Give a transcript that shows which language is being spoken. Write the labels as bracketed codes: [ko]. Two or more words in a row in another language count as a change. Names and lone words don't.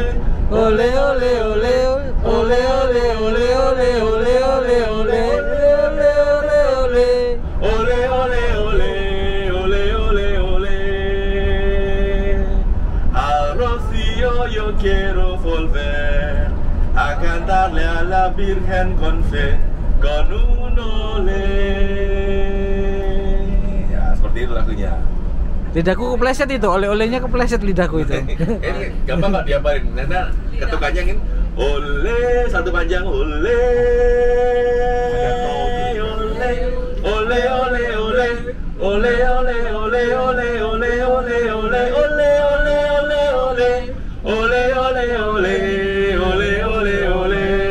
[es] Ole ole ole ole ole ole ole ole ole ole ole ole ole. ole, ole, ole, ole, ole. Al rocío yo quiero volver a cantarle a la Virgen con fe, con un ole. [id] Ya, seperti itu lagunya. Lidahku kepleset itu, oleh-olehnya kepleset lidahku itu. Ini gampang nggak diaparin? Karena ketukannya ingin [es] ole [id] satu panjang [es] ole, ole, ole, ole, ole, ole, ole, ole, ole, ole, ole, ole, ole, ole, ole, ole, ole, ole, ole, ole.